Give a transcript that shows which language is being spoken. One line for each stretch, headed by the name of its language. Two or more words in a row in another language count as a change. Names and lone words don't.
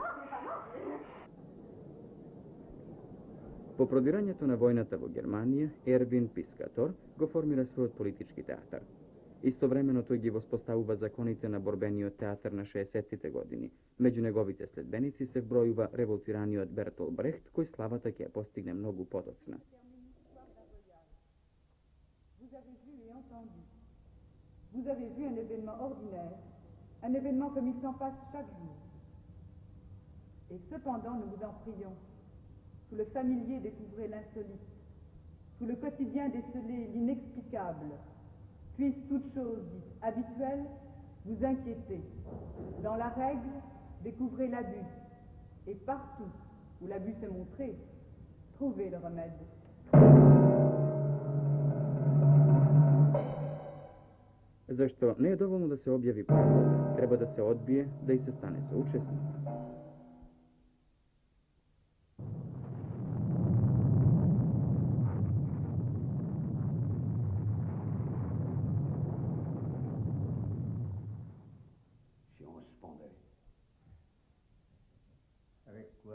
Macedonian: По продирањето на војната во Германија, Ервин Пискатор го формира својот политички театар. Истовремено тој ги воспоставува законите на борбениот театар на 60-тите години. Меѓу неговите следбеници се вбројува револтираниот Бертол Брехт, кој славата ќе ја постигне многу подоцна.
French: Vous avez vu et entendu. Vous avez vu un événement ordinaire, un événement comme il s'en passe chaque jour. Et cependant, nous vous en prions, sous le familier découvrez l'insolite, sous le quotidien décelez l'inexplicable, puisse toute chose dite habituelle vous inquiéter. Dans la règle, découvrez l'abus, et partout où l'abus s'est montré, trouvez le remède.
Macedonian: Зашто не е доволно да се објави правдата, треба да се одбие, да и се стане соучесник.
French: Si on se pendait. Avec quoi?